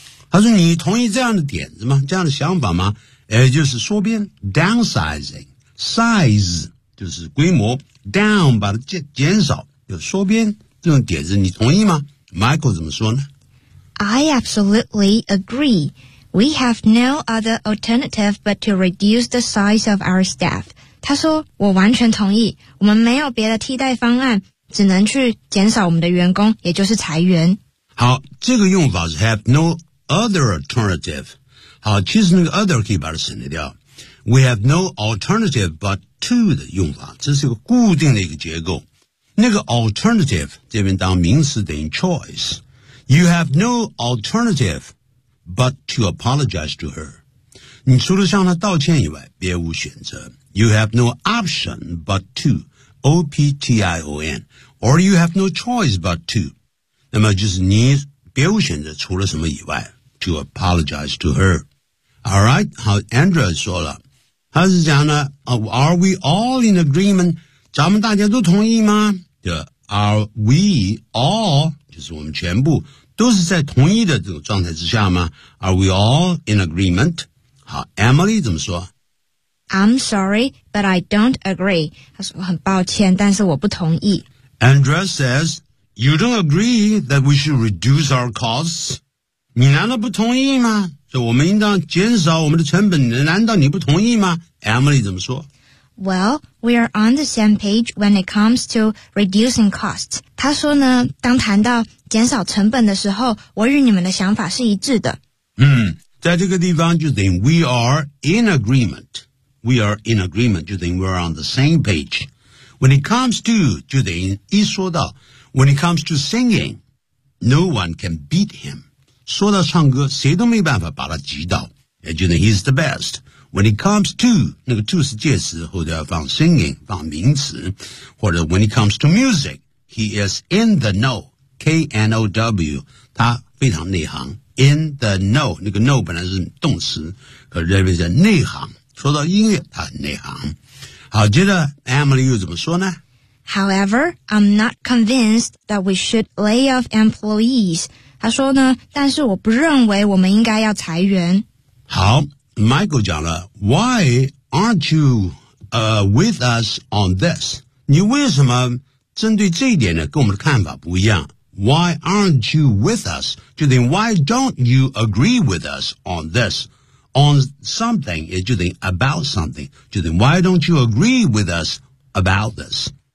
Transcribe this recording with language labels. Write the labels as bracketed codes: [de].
[zh] 他说你同意这样的点子吗这样的想法吗也就是缩编 ,downsizing, size, 就是规模 ,down, 把它 减少就缩编这种点子你同意吗 ?Michael 怎么说呢 [en] I absolutely agree. We have no other alternative but to reduce the size of our staff. [zh] 他说我完全同意我们没有别的替代方案只能去减少我们的员工也就是裁员。好这个用法是 [en] have no other alternative. [zh] 好，其实那个 other 可以把它省略掉。 [en] We have no alternative but to [zh] 的用法，这是一个固定的一个结构。那个 alternative 这边当名词等于 choice。 [en] You have no alternative but to apologize to her。 [zh] 你除了向她道歉以外，别无选择。 [en] You have no option but to option, or you have no choice but to。 [zh] 那么就是你别无选择，除了什么以外 ， [en] to apologize to her。 All right， 好 ，Andrea [zh] 说了。他是讲呢 [en] ，Are we all in agreement？ [zh] 咱们大家都同意吗？对 ， [en] Are we all？ [zh] 就是我们全部都是在同意的这种状态之下吗 ？ [en] Are we all in agreement？ [zh] 好 ，Emily 怎么说 [en] ？I'm sorry, but I don't agree. [zh] 他说很抱歉，但是我不同意。 [en] Andrea says, "You don't agree that we should reduce our costs." [zh] 你难道不同意吗？所以我们应当减少我们的成本，难道你不同意吗 ？Emily 怎么说 [en] ？Well, we are on the same page when it comes to reducing costs. [zh] 他说呢，当谈到减少成本的时候，我与你们的想法是一致的。在这个地方就等于 [en] we are in agreement. We are in agreement [zh] 就等于 [en] we are on the same page. When it comes to [zh] 就等于一说到 [en] ，when it comes to singing, no one can beat him. [zh] 说到唱歌，谁都没办法把他挤倒。也就是 [en] he's the best. When it comes to [zh] 那个 to 是介词，后头要放 singing， 放名词，或者 [en] when it comes to music， he is in the know， [zh] K N O W， 他非常内行。 In the know， 那个 know 本来是动词，可是这边是内行。说到音乐，他很内行。好，接着 Emily 又怎么说呢？ [en] However, I'm not convinced that we should lay off employees. [zh] 他说呢，但是我不认为我们应该要裁员。 [en] 好 ，Michael [zh] 讲了 [en] ，Why aren't you with us on this? [zh] 你为什么针对这一点呢？跟我们的看法不一样。 [en] Why aren't you with us? [zh] 就等于 [en] Why don't you agree with us on this? On something [zh] 也就等于 [en] about something [zh] 就等于 [en] Why don't you agree with us about this?